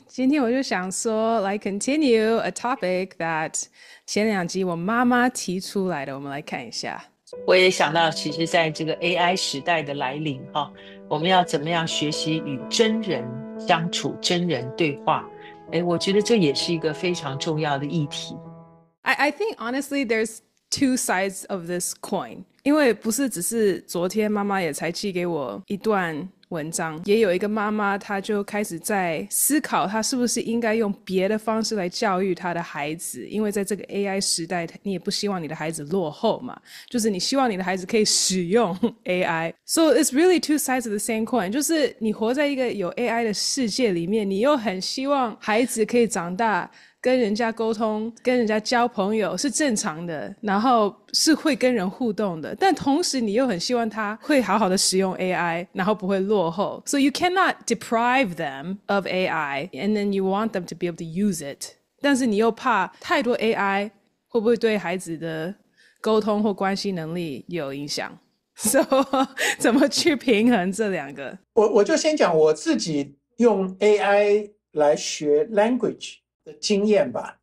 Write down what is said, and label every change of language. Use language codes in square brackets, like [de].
[zh] 今天我就想說，來 [en] continue a topic that [zh] 前兩集我媽媽提出來的，我們來看一下。我也想到，其實在這個 AI 時代的來臨，我們要怎麼樣學習與真人相處、真人對話？我覺得這也是一個非常重要的議題。 [en] I think honestly, there's two sides of this coin. [zh] 因為不是只是昨天媽媽也才寄給我一段文章，也有一個媽媽她就開始在思考她是不是應該用別的方式來教育她的孩子，因為在這個 AI 時代你也不希望你的孩子落後嘛，就是你希望你的孩子可以使用 AI. [en] So it's really two sides of the same coin. [zh] 就是你活在一個有 AI 的世界裡面，你又很希望孩子可以長大跟人家溝通，跟人家交朋友是正常的，然後是會跟人互動的，但同時你又很希望他會好好的使用 AI， 然後不會落後。 [en] So you cannot deprive them of AI and then you want them to be able to use it. [zh] 但是你又怕太多 AI 會不會對孩子的溝通或關係能力有影響。 So 怎麼去平衡這兩個？我就先講我自己用 AI 來學 language的經驗吧。